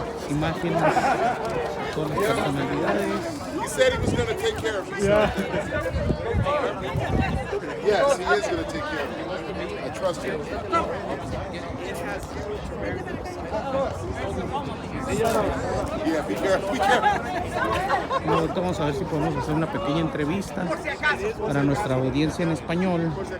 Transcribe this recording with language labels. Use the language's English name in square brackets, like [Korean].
[Spanish] Imágenes, todas las personalidades. [English] He said he was going to take care of himself. Yes, he is going to take care of you. I trust him. Yeah, be careful, be careful. [Spanish] Bueno, vamos a ver si podemos hacer una pequeña entrevista para nuestra audiencia en español.